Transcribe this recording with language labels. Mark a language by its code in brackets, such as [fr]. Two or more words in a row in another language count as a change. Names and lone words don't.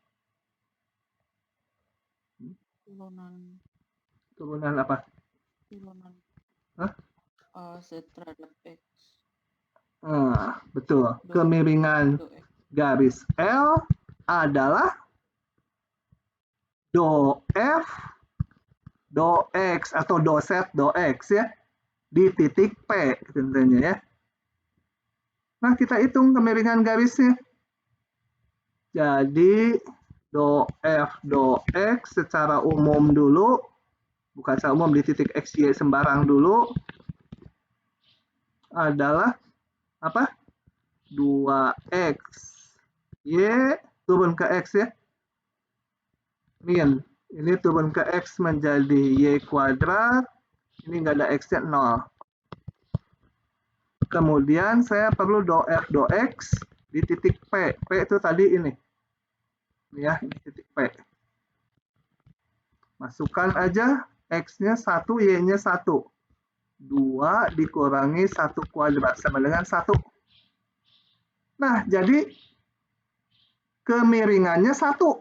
[id] Turunan apa? Turunan Hah? Z terhadap X. Betul. Kemiringan garis L adalah do F, do X atau do Z, do X ya. Di titik P tentunya ya. Nah, kita hitung kemiringan garisnya. Jadi do F, do X secara umum dulu. Bukan secara umum, di titik X, Y sembarang dulu. Adalah apa? 2X. Y turun ke X ya. Min. Ini turun ke X menjadi Y kuadrat. Ini nggak ada X-nya 0. Kemudian saya perlu do F, do X di titik P. P itu tadi ini. Ya, ini titik P. Masukkan aja X-nya 1, Y-nya 1. 2 dikurangi 1 kuadrat sama dengan 1. Nah, jadi kemiringannya 1.